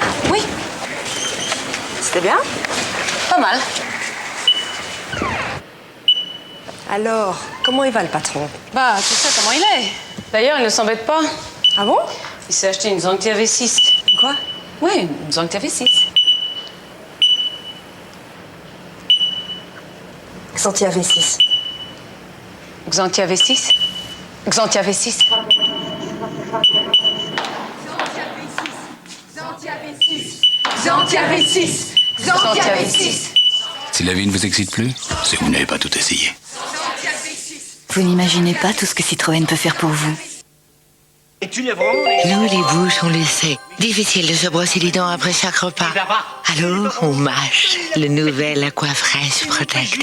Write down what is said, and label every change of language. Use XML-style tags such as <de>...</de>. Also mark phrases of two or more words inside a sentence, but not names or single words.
<fr>Oui. C'était bien? Pas mal. Alors, comment il va le patron? Bah, tu sais comment il est. D'ailleurs, il ne s'embête pas. Ah bon? Il s'est acheté une Xanthia V6. Quoi? Oui, une Xanthia V6. Xanthia V6. Xanthia V6. Xanthia V6. Xanthia V6. Xanthia V6. Si la vie ne vous excite plus, c'est que vous n'avez pas tout essayé. Vous n'imaginez pas tout ce que Citroën peut faire pour vous. Nous, les bouches, on le sait. Difficile de se brosser les dents après chaque repas. Alors, on mâche le nouvel Aquafresh Protect.</fr>